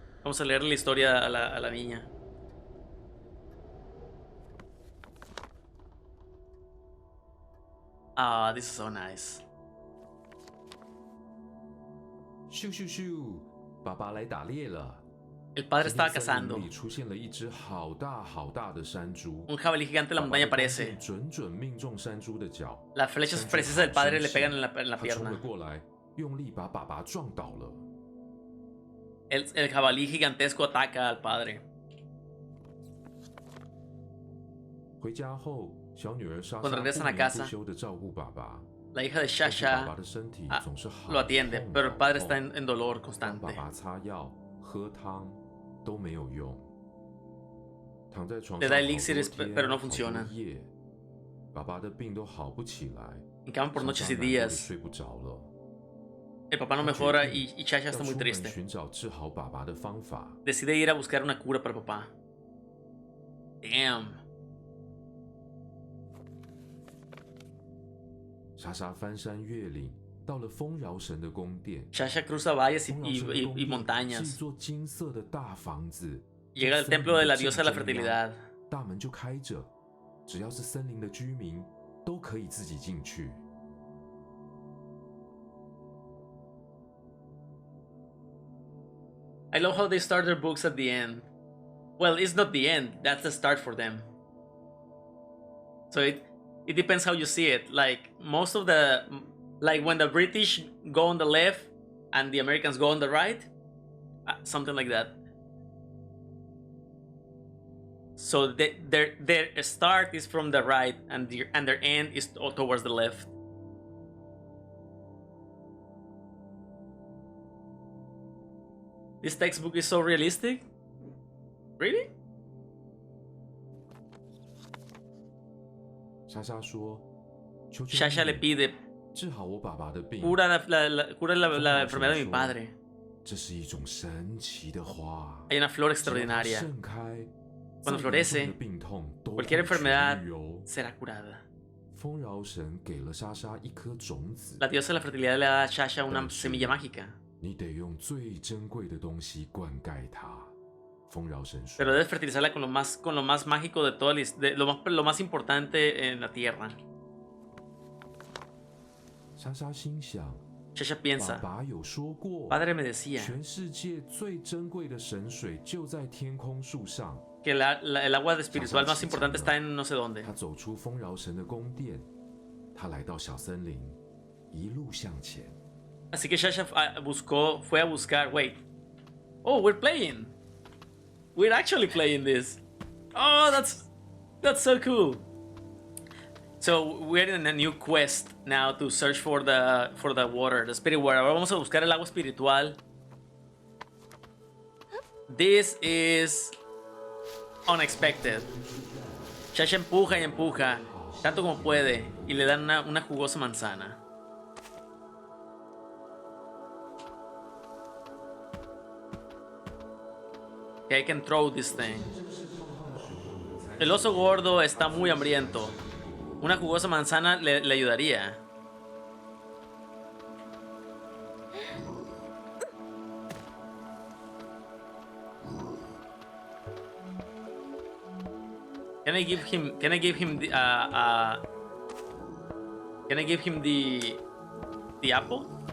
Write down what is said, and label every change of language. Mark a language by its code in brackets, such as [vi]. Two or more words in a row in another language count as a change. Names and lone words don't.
[es] Vamos a leer la historia a la niña. [en] Ah, this is so nice. [zh] 咻咻咻！爸爸来打猎了。 [es] El padre [zh] 今天 [es] estaba [zh] 森林 [es] cazando. [zh] 里出现了一只好大好大的山猪。 [es] Un jabalí gigante en la [zh] 爸爸 [es] montaña [zh] 的弓 [es] aparece. [zh] 箭准准命中山猪的脚。 [es] Las flechas [zh] 山猪 [es] precisas [zh] 好 [es] del padre [zh] 生 [es] le [zh] 气 [es] pegan en la [zh] 他冲了 [es] pierna. [zh] 过来，用力把爸爸撞倒了。 [es] El jabalí gigantesco ataca al padre. [zh] 回家后，小女儿莎莎 [es] Cuando [zh] 不 [es] regresan a [zh] 眠 [es] casa [zh] 不休地照顾爸爸。 [es] La hija de [zh] 但是爸 [es] Shasha [zh] 爸的身体总是好 [es] lo atiende, [zh] 痛 [es] pero el [zh] 好 [es] padre [zh] 痛 [es] está en dolor [zh] 帮 [es] constante. [zh] 爸爸擦药、喝汤都没有用，躺在床 [es] Le [zh] 上 [es] da [zh] 好 [es] elixires, [zh] 多天 [es] pero no [zh] 好多 [es] funciona. [zh] 夜，爸爸的病都好不起来， [es] En cama por [zh] 莎 [es] noches [zh] 莎 [es] y [zh] 难过得 [es] días. [zh] 睡不着了。 [es] El papá no [zh] 她决 [es] mejora [zh] 定 [es] y Shasha [zh] 要 [es] está [zh] 出 [es] muy [zh] 门 [es] triste. [zh] 寻找治好爸爸的方法。 [es] Decide ir a buscar una cura para el papá. [en] Damn. [zh] 莎莎翻山越岭，到了丰饶神的宫殿。 [es] Shasha cruza valles [zh] 丰饶神的宫 [es] y [zh] 殿是一 [es] montañas. [zh] 座金色的大房子。 [es] Llega al [zh] 在森林 [es] templo de la [zh] 正 [es] diosa de la [zh] 中央 [es] fertilidad. [zh] 大门就开着，只要是森林的居民都可以自己进去。 [en] I love how they start their books at the end. Well, it's not the end, that's the start for them. So it depends how you see it. Like most of the, like when the British go on the left and the Americans go on the right, something like that. So their start is from the right and their end is towards the left. This textbook is so realistic. Really? [zh] 莎莎说：“求求 [es] Shasha le [zh] 你 [es] pide [zh] 治好我爸爸的病。 [es] cura la enfermedad de mi [zh] 说 [es] padre. [zh] 这是一种神奇的花， [es] Hay una flor [zh] 只要它 [es] extraordinaria. [zh] 盛开， [es] Cuando [zh] 再严重 [es] florece, [zh] 的病痛都 [es] Cualquier [zh] 会痊 [es] enfermedad [zh] 愈哦。 [es] será curada. [zh] 丰饶神给了莎莎一颗种子， [es] La diosa de la fertilidad le da a Shasha una Pero sí. semilla mágica. [zh] 你得用最珍贵的东西灌溉它。丰饶神说 [es] Pero debes fertilizarla con lo más mágico de todo lo más importante en la tierra. [zh] 莎莎心想， [es] Shasha [zh] 爸 [es] piensa, [zh] 爸有说过， [es] Padre me decía [zh] 全世界最珍贵的神水就在天空树上。 [es] que el agua espiritual más importante está en no sé dónde. [zh] 他走出丰饶神的宫殿，他来到小森林，一路向前。 [es] Así que Shasha fue a buscar. [en] Wait. Oh, we're playing. We're actually playing this. Oh, that's so cool. So we're in a new quest now to search for the water, the spirit water. [es] Ahora vamos a buscar el agua espiritual. [en] This is unexpected. [es] Shasha empuja y empuja tanto como puede y le dan una jugosa manzana. Okay, I can throw this thing. El oso gordo está muy hambriento. Una jugosa manzana le ayudaría. [en] Can I give him the Can I give him the apple?